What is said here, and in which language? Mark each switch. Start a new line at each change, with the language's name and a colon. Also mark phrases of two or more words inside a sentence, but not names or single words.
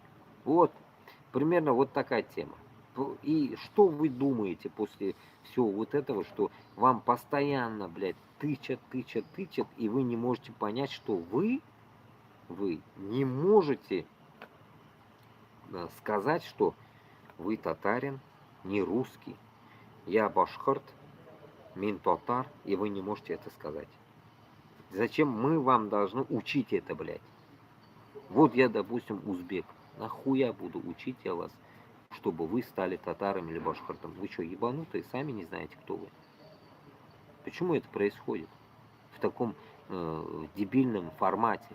Russian: Вот, примерно вот такая тема. И что вы думаете после всего вот этого, что вам постоянно, блядь, тычат, и вы не можете понять, что вы не можете сказать, что вы татарин, не русский, я башкирт,
Tatar: мин татар,
Russian: и вы не можете это сказать. Зачем мы вам должны учить это, блядь? Вот я, допустим, узбек. Нахуя буду учить я вас, чтобы вы стали татаром или башкиртом? Вы что, ебанутые? Сами не знаете, кто вы. Почему это происходит в таком дебильном формате?